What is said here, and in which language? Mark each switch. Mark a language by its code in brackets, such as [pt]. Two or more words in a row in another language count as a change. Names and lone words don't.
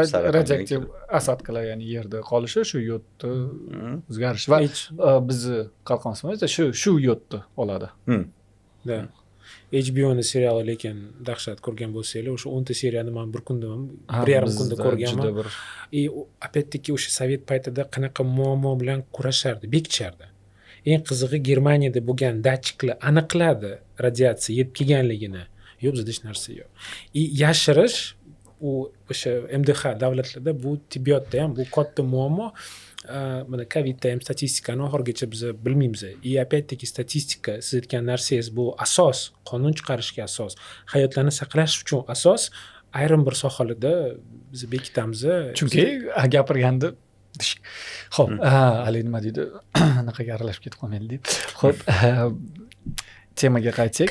[uz] radioaktiv osatkalar, ya'ni yerda qolishi, shu yodni o'zgarishi va bizni qalqonsimon shu yodni oladi. Da. HBO'ning seriali, lekin dahshat ko'rgan bo'lsanglar, o'sha 10 ta seriyani men bir kunda, 1,5 kunda ko'rganman. Опять-таки o'sha sovet paytida qanaqa muammo bilan kurashardi, bekichardi. Eng qizig'i, Germaniyada bo'lgan datchiklar aniqladi radiatsiya yetib kelganligini. Yo'q, bizda hech narsa yo'q. Yashirish u o'sha MDH davlatlarda bu tibbiyotda ham bu katta muammo. Mana Covidda ham statistikani oxirgacha biz bilmaymiz. Опять-таки statistika, siz aytgan narsangiz bu asos, qonun chiqarishga asos, hayotlarni saqlash uchun asos. Ayrim bir sohalarda biz bekitamiz. Chunki gapirganda xo'p, hali nima deydi? Anaqaga aralashib ketib qolmaydi deb. Xo'p, temaga qaytsak.